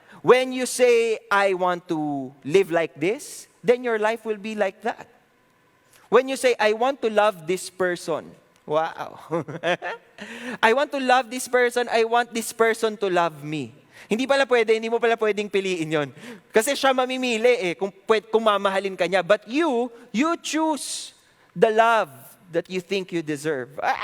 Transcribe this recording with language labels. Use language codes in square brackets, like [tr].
[en] When you say, I want to live like this, then your life will be like that. When you say, I want to love this person, wow. I want to love this person. I want this person to love me. [tl] Hindi mo pala pwedeng piliin yon. Kasi siya mamimili kung mamahalin ka niya. [en] But you choose the love that you think you deserve.